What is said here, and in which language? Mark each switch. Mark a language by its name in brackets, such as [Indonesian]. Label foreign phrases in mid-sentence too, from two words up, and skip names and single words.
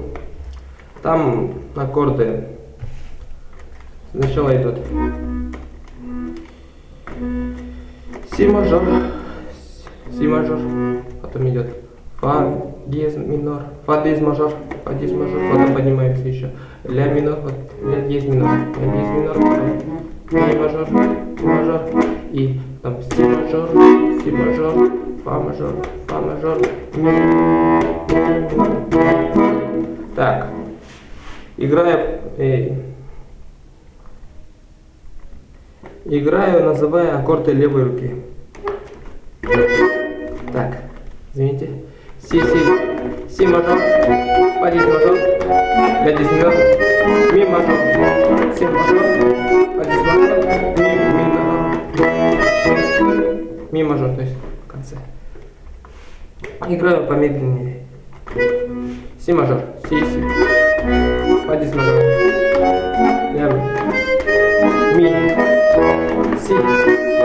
[Russian] Там аккорды сначала идут си мажор, потом идет фа диез минор, фа диез мажор, потом поднимаемся еще ля минор, вот, ля диез минор, потом ми мажор, и там си мажор, фа мажор, ми. Так, играю, называя аккорды левой руки. Так, извините. Си мажор, фа диез мажор, ля диез минор, ми мажор, си мажор, фа диез мажор, ми мажор, то есть в конце. Играю помедленнее. Си мажор, си, фа диез мажор, ля, ми, си.